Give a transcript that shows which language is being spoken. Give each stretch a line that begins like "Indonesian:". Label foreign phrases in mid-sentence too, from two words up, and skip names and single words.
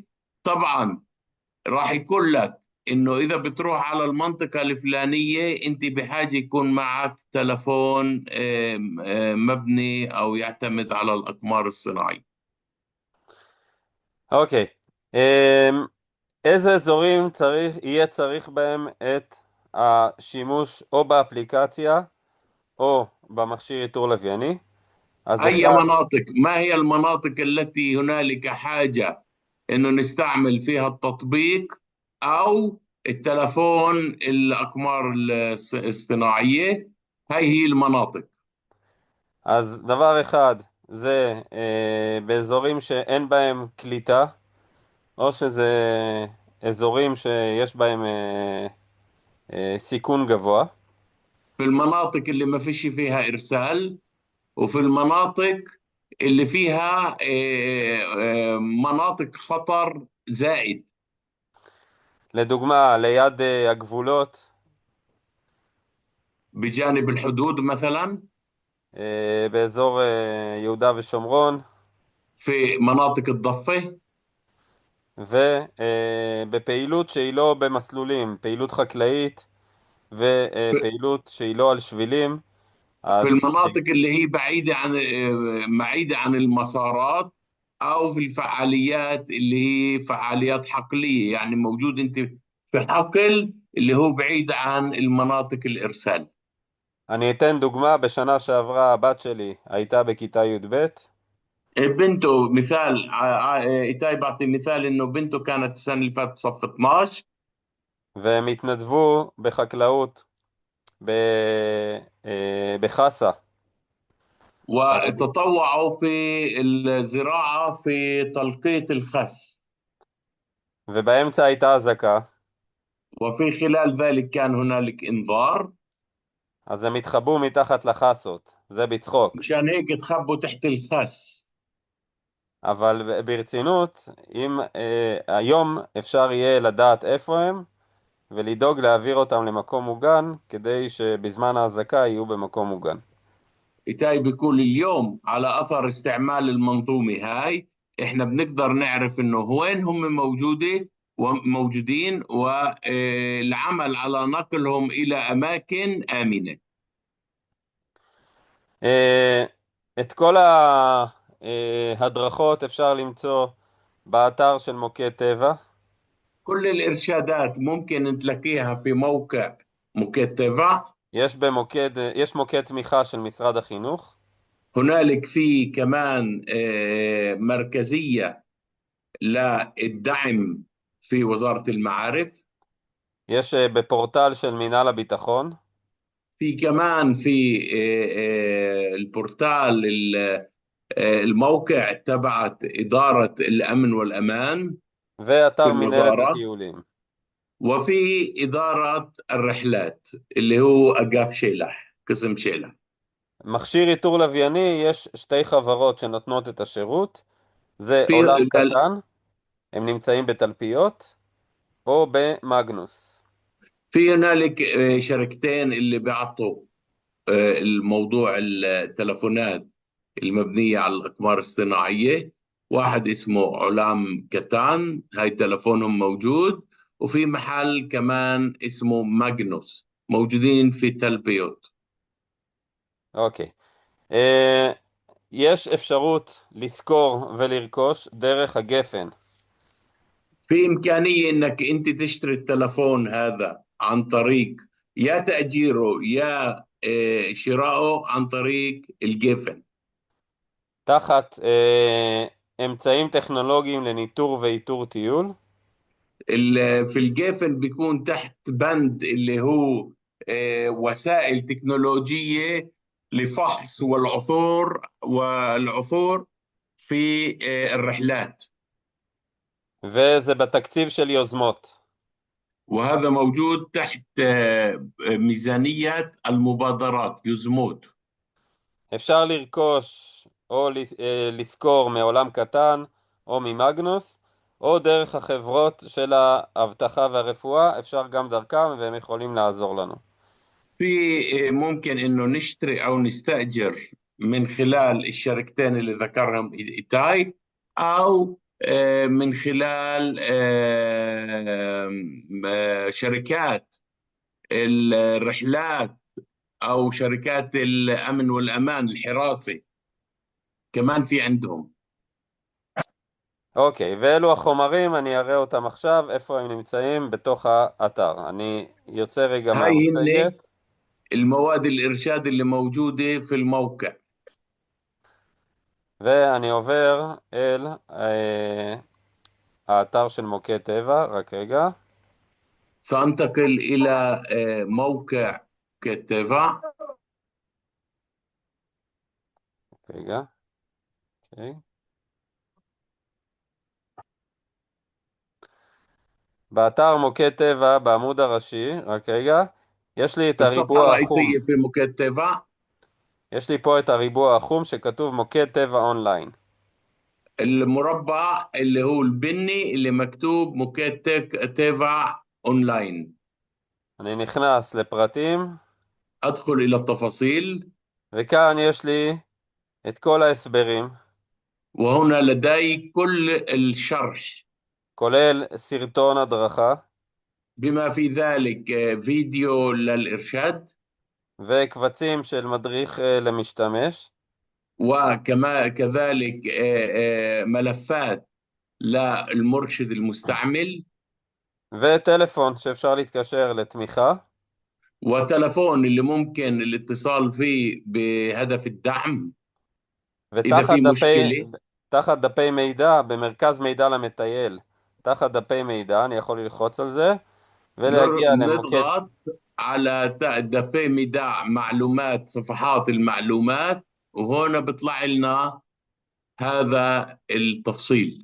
Arabic: طبعا راح يقول لك إنه إذا بتروح على المنطقة الفلانية أنت بحاجة يكون معك تلفون مبني أو يعتمد على الأقمار الصناعية.
Hebrew: אוקיי. איזה אזורים יהיה צריך בהם את השימוש או באפליקציה או במכשיר איתור לווייני? אז
Arabic: أي مناطق؟ ما هي المناطق التي هنالك حاجة إنه نستعمل فيها التطبيق أو التلفون الأقمار الاصطناعية؟ هي المناطق.
Hebrew: אז דבר אחד זה באזורים שאין בהם קליטה, או שזה אזורים שיש בהם סיכון גבוה.
Arabic: في المناطق اللي ما فيش فيها إرسال، وفي المناطق اللي فيها مناطق خطر زائد.
Hebrew: לדוגמה, ליד הגבולות,
Arabic: بجانب الحدود مثلا،
Hebrew: באזור יהודה ושומרון,
Arabic: في مناطق الضفة،
Hebrew: ובפעילות שהיא לא במסלולים, פעילות חקלאית ופעילות שהיא לא על שבילים.
Arabic: في المناطق اللي هي بعيدة عن المسارات، أو في الفعاليات اللي هي فعاليات حقلية، يعني موجود أنت في حقل اللي هو بعيد عن المناطق الإرسال.
Hebrew: אני אתן דוגמה, בשנה שעברה הבת שלי הייתה בכיתה י"ב.
Arabic: بنته مثال، إيتاي بعطي مثال إنه بنته كانت السنة اللي فاتت صف 12،
Hebrew: והם התנדבו בחקלאות בחסה.
Arabic: وتطوعوا في الزراعة في تلقيط الخس.
Hebrew: ובאמצע הייתה אזעקה,
Arabic: وفي خلال ذلك كان هنالك إنذار،
Hebrew: אז הם התחבאו מתחת לחסות, זה בצחוק.
Arabic: مشان هيك تخبوا تحت الخس.
Hebrew: אבל ברצינות, אם היום אפשר יהיה לדעת איפה הם, ולדאוג להעביר אותם למקום מוגן, כדי שבזמן ההזעקה יהיו במקום מוגן.
Arabic: إيتاي بيقول اليوم على أثر استعمال المنظومة هاي إحنا بنقدر نعرف إنه وين هم موجودين والعمل على نقلهم إلى أماكن آمنة.
Hebrew: את כל ההדרכות אפשר למצוא באתר של מוקד טבע.
Arabic: كل الإرشادات ممكن تلاقيها في موقع مكتبة تبع.
Hebrew: יש מוקד תמיכה של משרד החינוך.
Arabic: هنالك في كمان مركزية للدعم في وزارة المعارف.
Hebrew: יש בפורטל של מינהל הביטחון.
Arabic: في كمان في البورتال الموقع تبعت إدارة الأمن والأمان في
Hebrew: ואתר מנהלת
Arabic: الوزارة.
Hebrew: הטיולים.
Arabic: وفي إدارة الرحلات اللي هو
Hebrew: אגף של"ח,
Arabic: قسم شيلح.
Hebrew: מכשיר איתור לווייני, יש שתי חברות שנותנות את השירות. זה
Arabic: في
Hebrew: עולם קטן, הם נמצאים בתלפיות, או במאגנוס.
Arabic: في هنالك شركتين اللي بيعطوا الموضوع التلفونات المبنية على الأقمار الاصطناعية. واحد اسمه علام كتان، هاي تلفونهم موجود. وفي محل كمان اسمه ماغنوس موجودين في تل بيوت.
Hebrew: אוקיי. יש אפשרות לזכור ולרכוש דרך הגפן.
Arabic: في إمكانية إنك أنت تشتري التلفون هذا عن طريق يا تأجيره يا شرائه عن طريق الجيفن.
Hebrew: תחת אמצעים טכנולוגיים לניטור ואיתור טיול.
Arabic: في الجيفن بيكون تحت بند اللي هو وسائل تكنولوجية لفحص والعثور في الرحلات.
Hebrew: וזה בתקציב של יוזמות.
Arabic: وهذا موجود تحت ميزانية المبادرات يزموت.
Hebrew: אפשר לרכוש או לזכור מעולם קטן או ממאגנוס, או דרך החברות של האבטחה והרפואה, אפשר גם דרכם והם יכולים לעזור לנו.
Arabic: في ممكن إنه نشتري أو نستأجر من خلال الشركتين اللي ذكرهم إيتاي، أو من خلال شركات الرحلات أو شركات الأمن والأمان الحراسي كمان في عندهم.
Hebrew: אוקיי, ואלו החומרים, אני אראה אותם עכשיו, איפה הם נמצאים בתוך האתר. אני יוצא רגע
Arabic: هاي هن
Hebrew: מהמצגת.
Arabic: المواد الإرشاد اللي موجودة في الموقع.
Hebrew: ואני עובר אל האתר של מוקד טבע, רק רגע.
Arabic: سأنتقل إلى موقع كتبع.
Hebrew: רגע. אוקיי. באתר מוקד טבע, בעמוד הראשי, רק רגע, יש לי את
Arabic: الصفحة
Hebrew: הריבוע החום.
Arabic: الرئيسية في مكتبة.
Hebrew: יש לי פה את הריבוע החום שכתוב מוקד טבע אונליין.
Arabic: المربع اللي هو البني اللي مكتوب مكتبة أونلاين.
Hebrew: אני נכנס לפרטים,
Arabic: أدخل إلى التفاصيل.
Hebrew: וכאן יש לי את כל ההסברים,
Arabic: وهنا لدي كل الشرح
Hebrew: כולל סרטון הדרכה,
Arabic: بما في ذلك فيديو للإرشاد
Hebrew: וקבצים של מדריך למשתמש,
Arabic: وكما كذلك ملفات للمرشد المستعمل
Hebrew: וטלפון שאפשר להתקשר לתמיכה,
Arabic: وتلفون اللي ممكن الاتصال فيه بهدف الدعم إذا في مشكلة.
Hebrew: תחת דפי מידע, במרכז מידע למטייל, תחת דפי מידע, אני יכול ללחוץ על זה, ולהגיע למוקד.
Arabic: نضغط على
Hebrew: דפי מידע
Arabic: معلومات صفحات المعلومات وهنا بيطلع لنا هذا التفصيل.